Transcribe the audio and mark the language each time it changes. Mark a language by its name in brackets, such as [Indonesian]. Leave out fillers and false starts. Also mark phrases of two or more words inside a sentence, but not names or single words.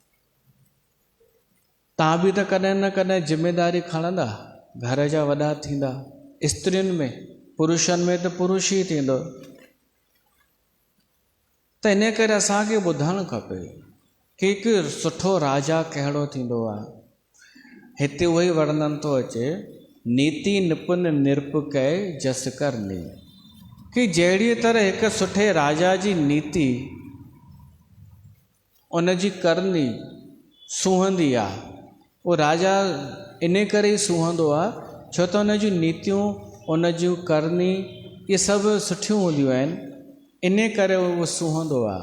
[Sindhi] तव्हां बि त कॾहिं न कॾहिं ज़िमेदारी खणंदा, घर जा वॾा थींदा। स्त्रियुनि में, पुरुषनि में त पुरुष ई थींदो। त इन करे असांखे ॿुधणु खपे कि हिकु सुठो राजा कहिड़ो थींदो आहे। हिते उहो ई वर्णन थो अचे, [Awadhi] नीति निपुण निरपकै जस करनी, [Sindhi] कि जहिड़ी तरह हिकु सुठे राजा जी नीति, उन जी करनी सूहंदी आहे। उहो राजा इन करे ई सूहंदो आहे छो त उन जूं नीतियूं, उन जूं करनी, इहे सभु सुठियूं हूंदियूं आहिनि, इन करे उहो सूहंदो आहे।